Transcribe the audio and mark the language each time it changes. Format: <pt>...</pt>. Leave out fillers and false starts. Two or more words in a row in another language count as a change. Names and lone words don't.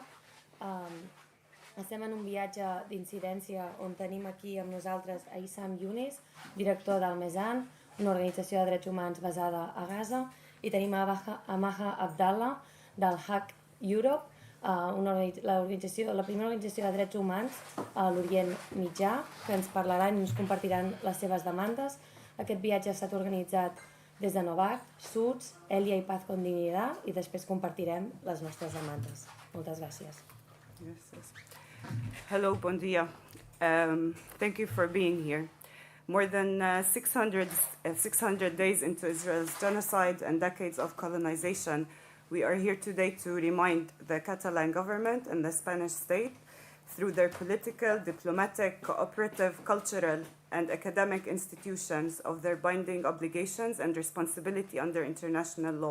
<ca>Estem en un viatge d'incidència on tenim aquí amb nosaltres a Issam-Yunis, director del Mesan, una organització de drets humans basada a Gaza, i tenim a Maha Abdallah del Hack Europe, la primera organització de drets humans a l'Orient Mitjà, que ens parlaran i ens compartiran les seves demandes. Aquest viatge ha estat organitzat des de Novak, Suds, Elia i Paz con Dignidad, i després compartirem les nostres demandes. Moltes gràcies.</ca> <en>Yes. Hello,</en> <ca>bon dia.</ca> <en>Thank you for being here. More than 600 days into Israel's genocide and decades of colonization, we are here today to remind the Catalan government and the Spanish state, through their political, diplomatic, cooperative, cultural, and academic institutions, of their binding obligations and responsibility under international law.</en>